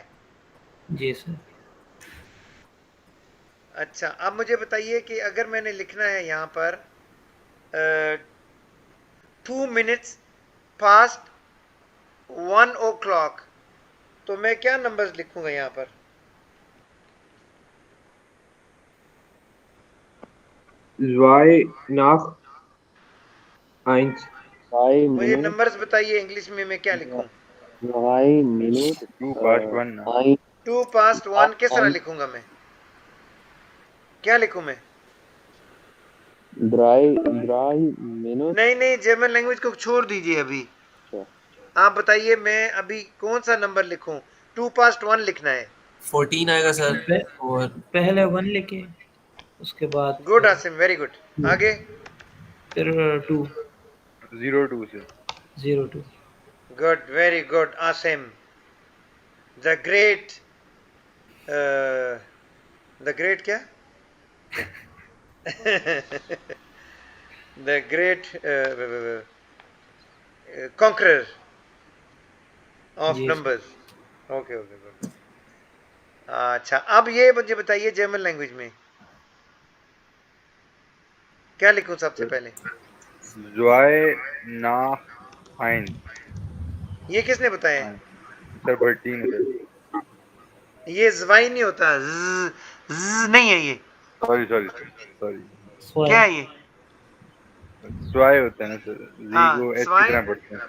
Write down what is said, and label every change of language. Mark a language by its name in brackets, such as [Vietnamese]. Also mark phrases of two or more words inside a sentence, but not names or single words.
[Hindi] जी सर। अच्छा, अब मुझे बताइए कि अगर मैंने लिखना है यहाँ पर 2 [English] minutes past [Hindi] 1 o'clock, तो मैं क्या नंबर्स लिखूंगा यहाँ पर? [German] zwei nach 1 [Hindi] 2 मुझे मिनट नंबर्स बताइए इंग्लिश में, मैं क्या लिखूं? 2 मिनट [English] 2 past 1 ना। 1 [Hindi] 2 पास्ट 1 किस तरह 1 लिखूंगा मैं? क्या लिखूं मैं? 3 मिनट। नहीं नहीं, [English] German language [Hindi] को छोड़ दीजिए अभी। आप बताइए मैं अभी कौन सा नंबर लिखूं? 2 पास्ट 1 लिखना है। 14 आएगा सर। पे, और पहले 1 लिखे, उसके बाद गुड आसिम, [English] very good. [Hindi] आगे? फिर 2 02 से। 02। [English] good, very good आसिम, the great, the great क्या? the great conqueror of [Hindi] जी सर। [English] नंबर्स। okay okay good. [Hindi] अच्छा, अब ये मुझे बताइए [English] German language [Hindi] में क्या लिखूं सबसे पहले? [German] zwei nach 1। [Hindi] ये किसने बताया? सर भट्टी ने सर। ये जवाई नहीं होता, ज नहीं है ये। [English] sorry sorry sorry, [Hindi] क्या है ये? स्वाय होता है ना सर, जी हाँ, को एच की स्वाई। तरह पढ़ते हैं।